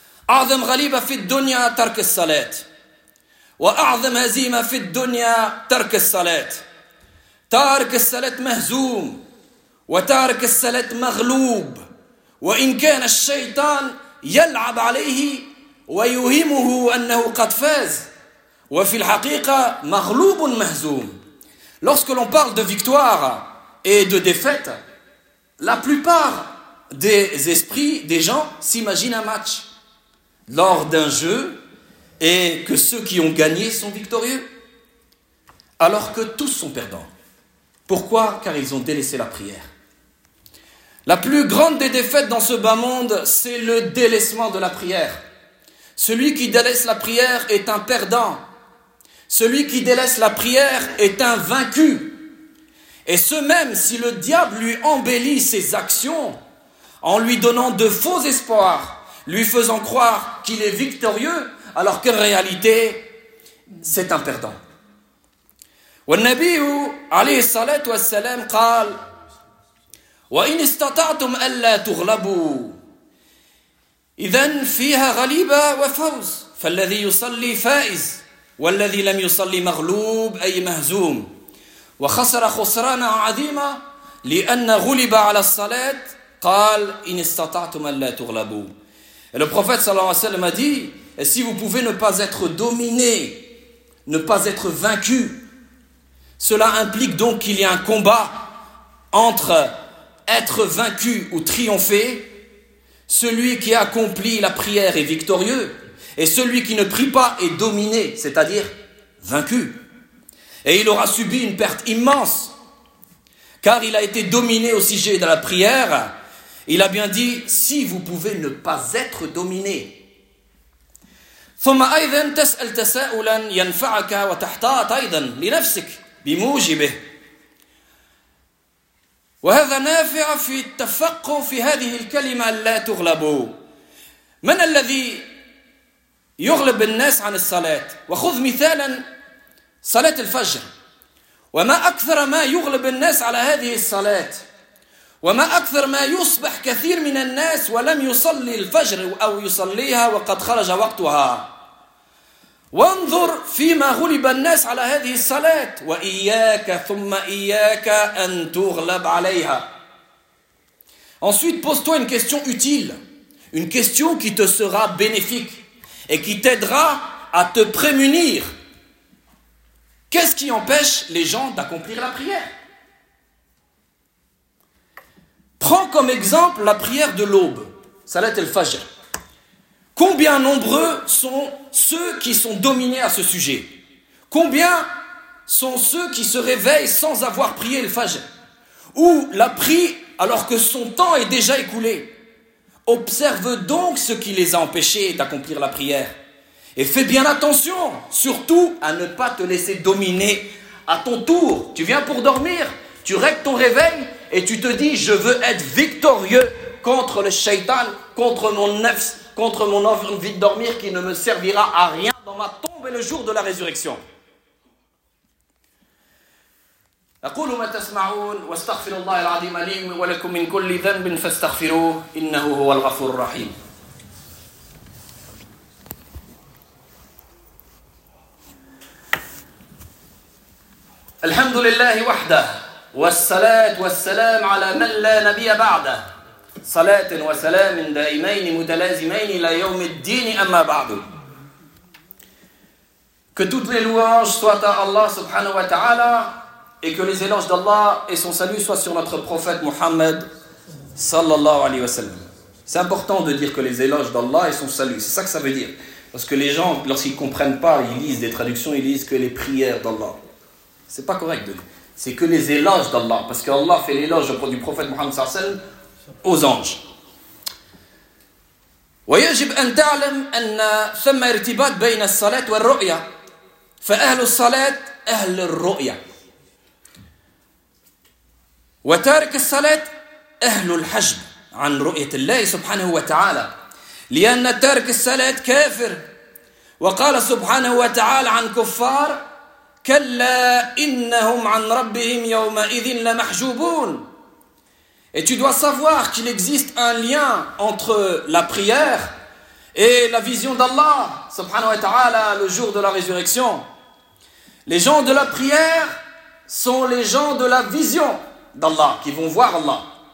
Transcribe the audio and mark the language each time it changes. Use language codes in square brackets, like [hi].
[ar] أعظم غليبة في الدنيا ترك الصلاة وأعظم هزيمة في الدنيا ترك الصلاة تارك الصلاة مهزوم وتارك الصلاة مغلوب وإن كان الشيطان يلعب عليه ويهمه أنه قد فاز وفي الحقيقة مغلوب مهزوم. [fr] Lorsque l'on parle de victoire et de défaite, la plupart des esprits, des gens s'imaginent un match lors d'un jeu et que ceux qui ont gagné sont victorieux alors que tous sont perdants. Pourquoi? Car ils ont délaissé la prière. La plus grande des défaites dans ce bas monde, c'est le délaissement de la prière. Celui qui délaisse la prière est un perdant. Celui qui délaisse la prière est un vaincu. Et ce même si le diable lui embellit ses actions en lui donnant de faux espoirs, lui faisant croire qu'il est victorieux, alors qu'en réalité, c'est un perdant. [ar] والنبي عليه الصلاة والسلام قال وإن استطعتم ألا تغلبوا إذن فيها غليبة وفوز فالذي يصلي فائز والذي لم يصلي مغلوب أي مهزوم وخسر خسرانا عظيما لأن غلب على الصلاة قال إن استطعتم ألا تغلبوا. [fr] Et le prophète [ar] صلى الله عليه وسلم [fr] a dit: et si vous pouvez ne pas être dominé, ne pas être vaincu, cela implique donc qu'il y a un combat entre être vaincu ou triompher. Celui qui accomplit la prière est victorieux, et celui qui ne prie pas est dominé, c'est-à-dire vaincu. Et il aura subi une perte immense, car il a été dominé au sujet de la prière. Il a bien dit, si vous pouvez ne pas être dominé. [ar] ثم أيضا تسأل تساؤلا ينفعك وتحتاط أيضا لنفسك بموجبه. وهذا نافع في التفقه في هذه الكلمة لا تغلبوا من الذي يغلب الناس عن الصلاة وخذ مثالا صلاة الفجر وما أكثر ما يغلب الناس على هذه الصلاة، وما أكثر ما يصبح كثير من الناس ولم يصلي الفجر أو يصليها وقد خرج وقتها. وانظر فيما غلب الناس على هذه الصلاة، وإياك ثم إياك أن تغلب عليها. [fr] Ensuite, pose-toi une question utile, une question qui te sera bénéfique et qui t'aidera à te prémunir. Qu'est-ce qui empêche les gens d'accomplir la prière? Prends comme exemple la prière de l'aube, Salat al-Fajr. Combien nombreux sont ceux qui sont dominés à ce sujet? Combien sont ceux qui se réveillent sans avoir prié le Fajr? Ou l'a pris alors que son temps est déjà écoulé? Observe donc ce qui les a empêchés d'accomplir la prière. Et fais bien attention, surtout à ne pas te laisser dominer à ton tour. Tu viens pour dormir, tu règles ton réveil et tu te dis « Je veux être victorieux contre le shaitan, contre mon nefs, contre mon envie de dormir qui ne me servira à rien dans ma tombe et le jour de la résurrection. » [ar] أقول ما تسمعون واستغفر الله العظيم لي ولكم من كل ذنب فاستغفروه إنه هو الغفور الرحيم. الحمد لله وحده والصلاة والسلام على من لا نبي بعده، صلاة وسلام دائمين متلازمين إلى يوم الدين، أما بعد. [fr] Que toutes les louanges soient à Allah [ar] subhanahu wa ta'ala [fr] et que les éloges d'Allah et son salut soient sur notre prophète Mohammed [ar] sallallahu alayhi wa sallam. [fr] C'est important de dire que les éloges d'Allah et son salut, c'est ça que ça veut dire. Parce que les gens, lorsqu'ils ne comprennent pas, ils lisent des traductions, ils lisent que les prières d'Allah. C'est pas correct de dire. C'est que les éloges d'Allah. Parce qu'Allah fait l'éloge du prophète Mohammed [ar] sallallahu alayhi wa sallam [fr] aux anges. [ar] ويجب أن تعلم أن ثم ارتباط بين الصلاة والرؤية فأهل الصلاة أهل الرؤية وتارك الصلاة أهل الحجب عن رؤية الله سبحانه وتعالى لأن تارك الصلاة كافر وقال سبحانه وتعالى عن كفار كلا إنهم عن ربهم يومئذ لمحجوبون. [fr] Et tu dois savoir qu'il existe un lien entre la prière et la vision d'Allah, [ar] subhanahu wa ta'ala, [fr] le jour de la résurrection. Les gens de la prière sont les gens de la vision d'Allah, qui vont voir Allah.